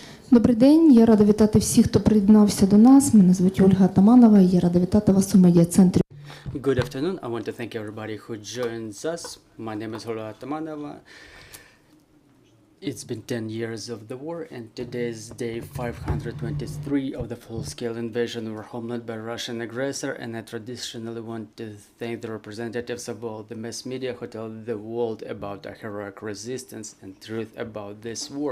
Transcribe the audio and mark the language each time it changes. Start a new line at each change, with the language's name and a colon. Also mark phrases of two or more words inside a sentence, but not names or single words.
Ukrainian: Добрий день, я рада вітати всіх, хто приєднався до нас. Мене звуть Ольга Атаманова, і я рада вітати вас у медіа-центрі.
English: Good afternoon. I want to thank everybody who joins us. My name is Olga Atamanova. It's been 10 years of the war, and today is day 523 of the full-scale invasion of our homeland by Russian aggressor, and I traditionally want to thank the representatives of all the mass media who tell the world about our heroic resistance and truth about this war.